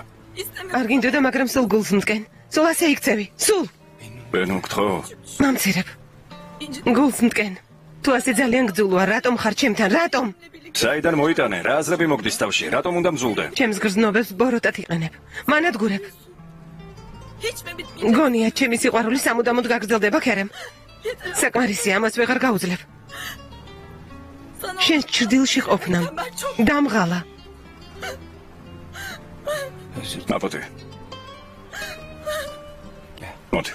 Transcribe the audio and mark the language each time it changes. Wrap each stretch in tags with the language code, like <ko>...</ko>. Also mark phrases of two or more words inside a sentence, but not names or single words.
<ka>არ გინდოდა, მაგრამ სულ გულს მტკენ. სულ ასე იქცევი. სულ. ბენო, გთხოვ. მამცირებ. გულს მტკენ. თუ ასე ძალიან გძულვარ, რატომ ხარ ჩემთან? რატომ? საიდან მოიტანე? რა აზრები მოგდის თავში? რატომ უნდა მძულდე? ჩემს გრძნობებს ბოროტად იყენებ. მანადგურებ.</ka> <tr>Hiç mi bitmeyecek?</tr> <ka>გონია, ჩემი სიყვარული სამუდამოდ გაგრძელდება, ქერემ. საკმარისია, ამას ვეღარ გაუძლებ. შენ ჭრდილში ყოფნა. დამღალა. აპოთე. მოდი.</ka>